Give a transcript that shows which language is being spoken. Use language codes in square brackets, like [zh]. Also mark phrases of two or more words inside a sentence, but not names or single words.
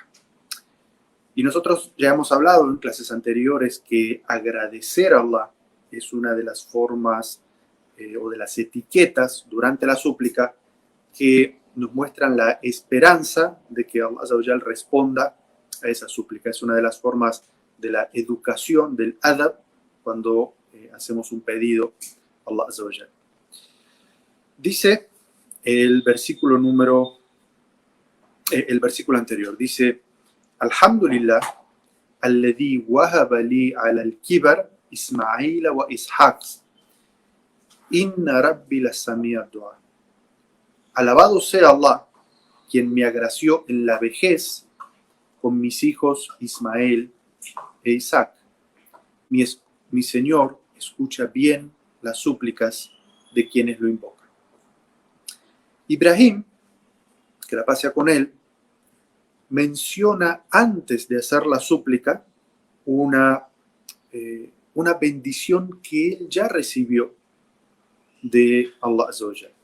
[es] Y nosotros ya hemos hablado en clases anteriores que agradecer a Allah es una de las formas o de las etiquetas durante la súplica que nos muestran la esperanza de que Allah [ar] عز وجل [es] responda a esa súplica. Es una de las formas de la educación, del adab, cuando hacemos un pedido a Allah [ar] عز وجل. [es] Dice el versículo anterior, dice: [ar] الحمد لله الذي وهب لي على الكبر إسماعيل وإسحاق. إن ربي لسميع الدعاء. [es] Alabado sea Allah, quien me agració en la vejez con mis hijos Ismael e Isaac. Mi Señor escucha bien las súplicas de quienes lo invocan. Ibrahim, que la paz sea con él, menciona antes de hacer la súplica una bendición que él ya recibió de Allah [ar] عز وجل.